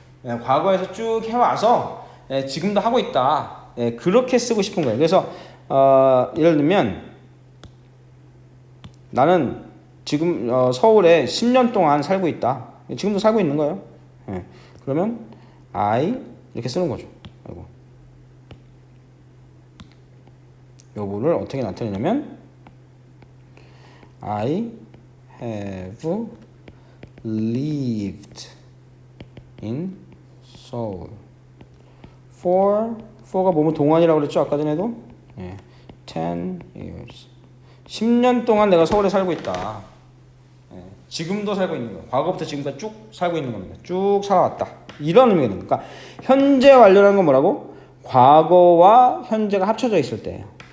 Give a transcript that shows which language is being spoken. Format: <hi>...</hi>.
<ko>과거에서 쭉 해와서 지금도 하고 있다. 그렇게 쓰고 싶은 거예요. 그래서 예를 들면 나는 지금 서울에 10년 동안 살고 있다. 지금도 살고 있는 거예요. 그러면 I 이렇게 쓰는 거죠. 요거를 어떻게 나타내냐면</ko> <en>I have lived in Seoul for</en> <ko>for가 뭐뭐 동안이라고 그랬죠? 아까 전에도. 예.</ko> <en>10 years.</en> <ko>10년 동안 내가 서울에 살고 있다. 예. 지금도 살고 있는 거예요. 과거부터 지금까지 쭉 살고 있는 겁니다. 쭉 살아왔다. 이런 의미가 됩니다. 그러니까 현재 완료라는 건 뭐라고? 과거와 현재가 합쳐져 있을 때예요.</ko>